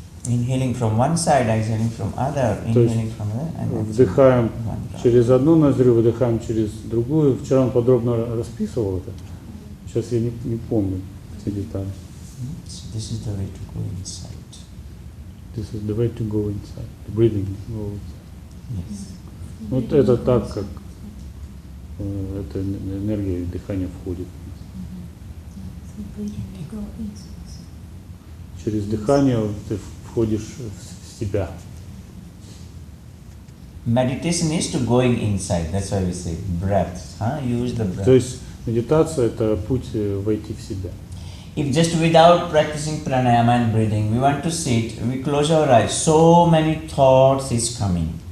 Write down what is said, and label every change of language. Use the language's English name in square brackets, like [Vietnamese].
[English] Inhaling from one side, exhaling from other, [Russian] То есть [English] inhaling from there, and exhaling [Russian] Вдыхаем [English] one breath. [Russian] через одну ноздрю, выдыхаем через другую. Вчера он подробно расписывал это. Сейчас я не помню все детали. [English] So this is the way to go inside. This is the way to go inside. The breathing. Go inside. Yes. [Russian] Вот это так, как эта энергия дыхания входит. Через дыхание ты входишь в себя. [English] Meditation is to going inside. That's why we say breath. Use the breath. [Russian] То есть медитация – это путь войти в себя. [English] If just without practicing pranayama and breathing, we want to sit, we close our eyes, so many thoughts is coming.